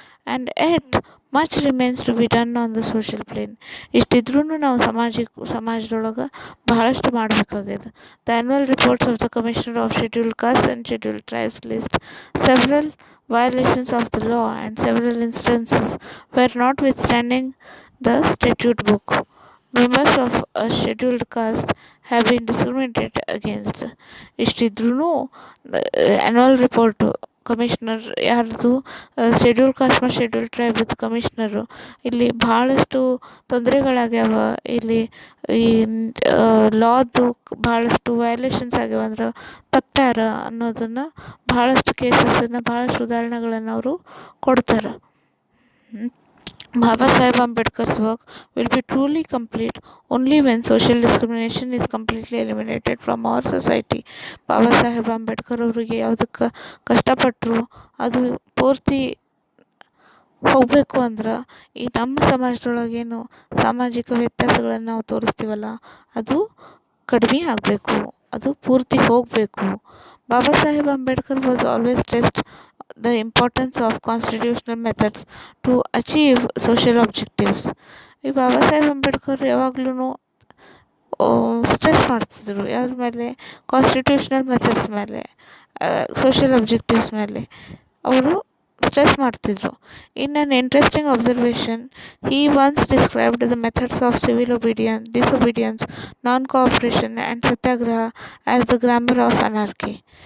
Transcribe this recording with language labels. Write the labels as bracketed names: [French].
[English] And yet much remains to be done on the social plane. [Kannada] ಇಷ್ಟಿದ್ರೂ ನಾವು ಸಮಾಜದೊಳಗೆ ಬಹಳಷ್ಟು ಮಾಡಬೇಕಾಗ್ಯದ. [English] The annual reports of the commissioner of scheduled caste and scheduled tribes list several violations of the law and several instances where, notwithstanding the statute book, members of a scheduled caste have been discriminated against. [Kannada] ಇಷ್ಟಿದ್ರೂ annual report commissioner ಯಾರ್ದು scheduled cost ಮತ್ತು scheduled ಟ್ರೈಬ್ದು commissioner ಇಲ್ಲಿ ಭಾಳಷ್ಟು ತೊಂದರೆಗಳಾಗ್ಯಾವ, ಇಲ್ಲಿ ಈ ಲಾದು ಭಾಳಷ್ಟು ವಯಲೇಷನ್ಸ್ ಆಗ್ಯಾವ, ಅಂದ್ರೆ ತಪ್ಪ್ಯಾರ ಅನ್ನೋದನ್ನು ಭಾಳಷ್ಟು ಕೇಸಸನ್ನು, ಭಾಳಷ್ಟು ಉದಾಹರಣೆಗಳನ್ನು ಅವರು ಕೊಡ್ತಾರೆ. [English] Baba Sahib Ambedkar's work will be truly complete only when social discrimination is completely eliminated from our society. [Kannada] Baba Saheb Ambedkar ಅವರಿಗೆ ಯಾವುದಕ್ಕೆ ಕಷ್ಟಪಟ್ಟರು ಅದು ಪೂರ್ತಿ ಹೋಗಬೇಕು ಅಂದ್ರೆ ಈ ನಮ್ಮ ಸಮಾಜದೊಳಗೇನು ಸಾಮಾಜಿಕ ವ್ಯತ್ಯಾಸಗಳನ್ನು ನಾವು ತೋರಿಸ್ತೀವಲ್ಲ ಅದು ಕಡಿಮೆ ಆಗಬೇಕು, ಅದು ಪೂರ್ತಿ ಹೋಗಬೇಕು. [English] Baba Saheb Ambedkar was always stressed the importance of constitutional methods to achieve social objectives. [Kannada] ಈ ಬಾಬಾ ಸಾಹೇಬ್ ಅಂಬೇಡ್ಕರ್ ಯಾವಾಗ್ಲೂ ಸ್ಟ್ರೆಸ್ ಮಾಡ್ತಿದ್ರು ಯಾವ್ದ್ರ ಮೇಲೆ? ಕಾನ್ಸ್ಟಿಟ್ಯೂಷನಲ್ ಮೆಥಡ್ಸ್ ಮೇಲೆ, ಸೋಷಿಯಲ್ ಅಬ್ಜೆಕ್ಟಿವ್ಸ್ ಮೇಲೆ ಅವರು ಸ್ಟ್ರೆಸ್ ಮಾಡ್ತಿದ್ರು. [English] In an interesting observation, he once described the methods of civil disobedience, non-cooperation and satyagraha as the grammar of anarchy.